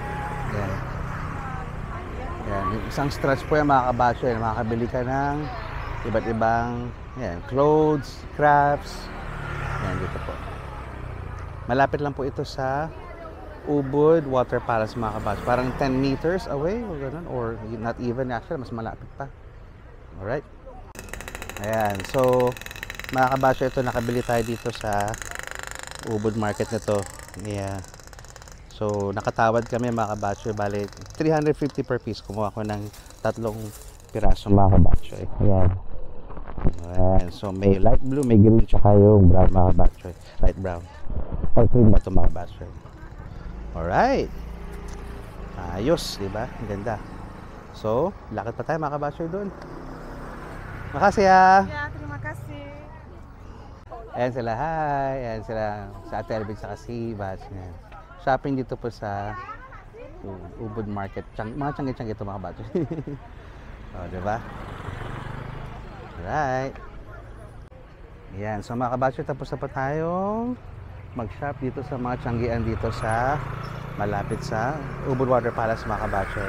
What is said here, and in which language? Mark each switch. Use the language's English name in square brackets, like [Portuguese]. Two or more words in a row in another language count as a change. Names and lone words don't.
[Filipino] Yan. Yan. Yung isang stretch po yan mga kabatchoy. Makakabili ka ng iba't ibang yan, clothes, crafts. Yan, dito po. Malapit lang po ito sa Ubud Water Palace mga kabatchoy. Parang 10 [English] meters away [Filipino] or ganun. [English] Or not even actually, [Filipino] mas malapit pa. Alright. Ayan, so mga kabatchoy, ito nakabili tayo dito sa Ubud Market na to. Yeah. So nakatawad kami mga kabatchoy, bali 350 per piece. Kumuha ko ng 3 piraso mga kabatchoy. Ayan. Ayan. So may [English] light blue, [Filipino] may green, tsaka yung brown mga kabatchoy. [English] Light brown. [Filipino] Or cream ba ito mga kabatchoy? Alright. Ayos, diba? Ang ganda. So, lakad pa tayo mga kabatchoy doon. [Indonesian] Makasih ya. Ya, terima kasih. [Filipino] Ayan sila, hi. Ayan sila sa Ate Elvin sa si Ibach. Shopping dito po sa Ubud Market. Mga Tianggian ito mga kabatchoy. O, diba? Alright. Ayan, so mga kabatchoy, tapos na pa tayong mag-shop dito sa mga Tianggian dito sa malapit sa Ubud Water Palace mga kabatchoy.